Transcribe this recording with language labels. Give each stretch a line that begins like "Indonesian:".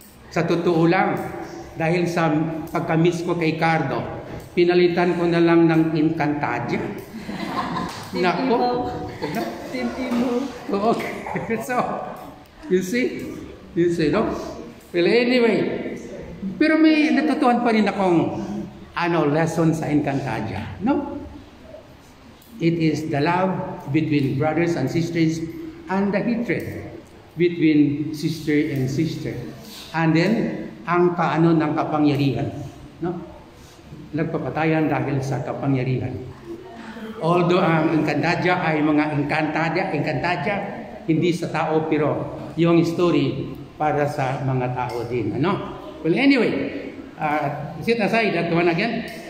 Filipino: Sa totoo lang, dahil sa pagkamiss ko kay Cardo, pinalitan ko na lang ng Encantadia. Nako. Tintimo.
English: Okay. So, you see, no? Well, anyway,
Filipino: Pero may natutuhan pa rin akong lesson sa Encantadia. No?
English: It is the love between brothers and sisters and the hatred between sister and sister. And then,
Filipino: ang ng kapangyarihan. No? Nagpapatayan dahil sa kapangyarihan. Although ang Encantadia ay mga Encantadia, hindi sa tao pero yung story para sa mga tao din. Ano?
English: Well, anyway, set aside that one again.